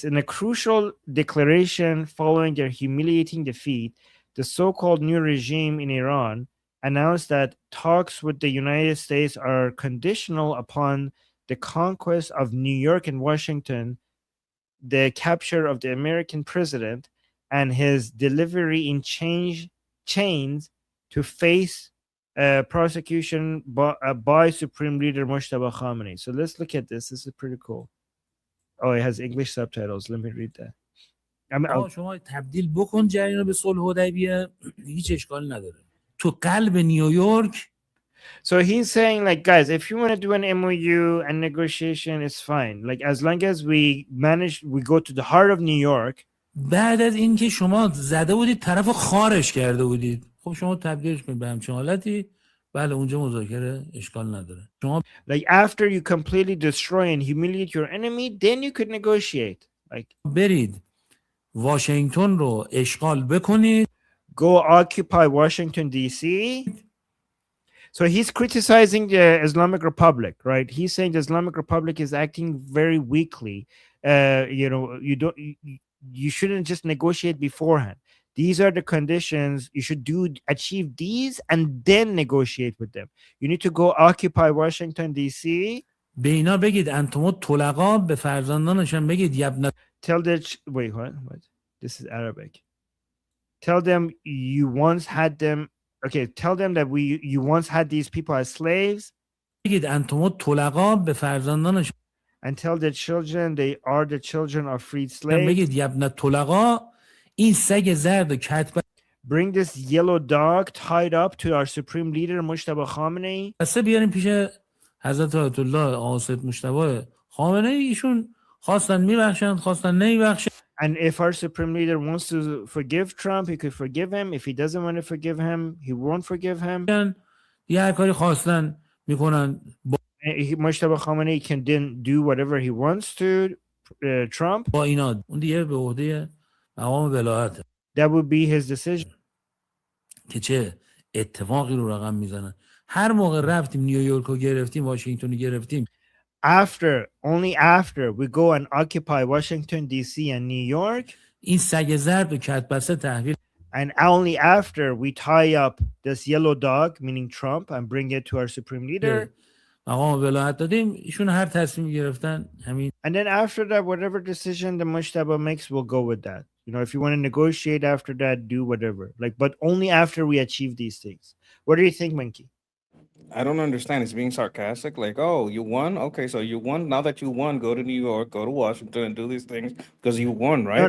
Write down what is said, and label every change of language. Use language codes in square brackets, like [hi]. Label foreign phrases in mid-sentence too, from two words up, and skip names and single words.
[en] In a crucial declaration following their humiliating defeat, the so-called new regime in Iran announced that talks with the United States are conditional upon the conquest of New York and Washington, the capture of the American president, and his delivery in chains to face prosecution by Supreme Leader Moshtaba Khamenei. So let's look at this. This is pretty cool. Oh, it has English subtitles. Let me read that. [fa] شما تبدیل بکن جریان رو به صلح حدیبیه هیچ اشکال نداره. تو قلب نیویورک. [en] So he's saying, like, guys, if you want to do an MoU and negotiation, it's fine. Like, as long as we go to the heart of New York. [fa] بعد از اینکه شما زده بودید طرف خارش کرده بودید. خب شما تبدیلش کنید به همچین حالتی. بله اونجا مذاکره اشکال نداره. شما [en] like after you completely destroy and humiliate your enemy, then you could negotiate. Like [fa] برید واشنگتن رو اشغال بکنید. [en] Go occupy Washington D.C. So he's criticizing the Islamic Republic, right? He's saying the Islamic Republic is acting very weakly. You shouldn't just negotiate beforehand. These are the conditions you should achieve these and then negotiate with them. You need to go occupy Washington D.C. [fa] به اینا بگید [ar] انتم طلقا [fa] به فرزندانشان بگید یبن. [en] Tell them wait, what? This is Arabic. Tell them you once had them. Okay, tell them that you once had these people as slaves. [fa] بگید [ar] انتم طلقا [fa] به فرزندانشان. [en] And tell their children they are the children of freed slaves. [fa] بگید [ar] یبن طلقا [fa] این سگ زرد کتب. [en] Bring this yellow dog tied up to our supreme leader Moshtaba Khamenei. [fa] پس بیاریم پیش حضرت آیت الله آقا سید مجتبی خامنه ای. ایشون خواستن میبخشن خواستن نمیبخشن. [en] And if our supreme leader wants to forgive Trump, he could forgive him. If he doesn't want to forgive him, he won't forgive him. [fa] یه هر کاری خواستن میکنن. [en] Moshtaba Khamenei can then do whatever he wants to Trump. [fa] با اینا اون دیگه به عهده مقام ولایت. [en] That would be his decision. [fa] که چه اتفاقی رو رقم میزنن. هر موقع رفتیم نیویورک رو گرفتیم واشنگتن رو گرفتیم. [en] Only after we go and occupy Washington D.C. and New York. [fa] این سگ زرد و کتبسته تحویل. [en] And only after we tie up this yellow dog, meaning Trump, and bring it to our supreme leader. [fa] مقام ولایت دادیم ایشون هر تصمیمی گرفتن همین. [en] And then after that, whatever decision the Mujtaba makes, we'll go with that. If you want to negotiate after that, do whatever. But only after we achieve these things. What do you think, Monkey? I don't understand. It's being sarcastic. Like, oh, you won? Okay, so you won. Now that you won, go to New York, go to Washington, and do these things because you won, right?